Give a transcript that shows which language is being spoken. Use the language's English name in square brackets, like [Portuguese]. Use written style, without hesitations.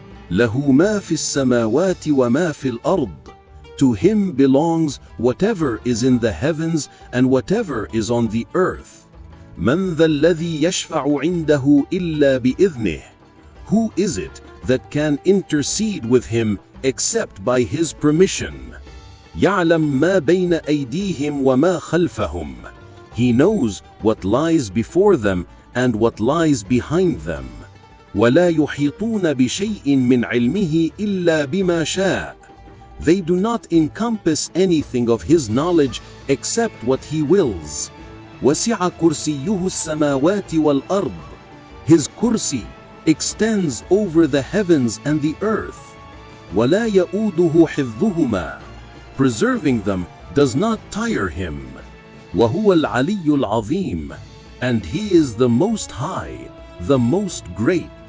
[Arabic] له ما في السماوات وما في الأرض. [English] To Him belongs whatever is in the heavens and whatever is on the earth. [Arabic] من ذا الذي يشفع عنده إلا بإذنه. [English] Who is it that can intercede with Him except by His permission? [Arabic] يعلم ما بين أيديهم وما خلفهم. [English] He knows what lies before them and what lies behind them. [Arabic] ولا يحيطون بشيء من علمه إلا بما شاء. [English] They do not encompass anything of His knowledge except what He wills. [Arabic] وسع كرسيه السماوات والأرض. [English] His kursi extends over the heavens and the earth. [Arabic] ولا يؤوده حفظهما. [English] Preserving them does not tire Him. [Arabic] وهو العلي العظيم. [English] And He is the Most High, the Most Great.